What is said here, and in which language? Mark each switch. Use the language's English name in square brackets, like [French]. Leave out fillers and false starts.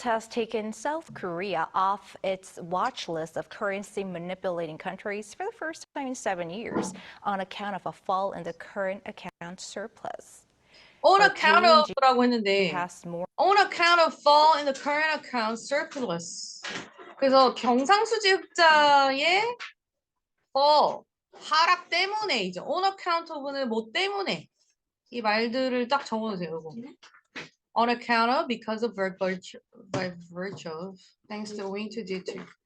[English] has taken South Korea off its watch list of currency manipulating countries for the first time in 7 years on account of a fall in the current account surplus. On account of [Korean] 라고 했는데 [English] Has more on account of fall in the current account surplus. [Korean] 그래서 경상수지 흑자의 fall 하락 때문에이죠. [English] on account of [Korean] 는 뭐 때문에 이 말들을 딱 적어놓으세요. 이거. [English] On account of, because of, by virtue of, thanks to, owing to, due to.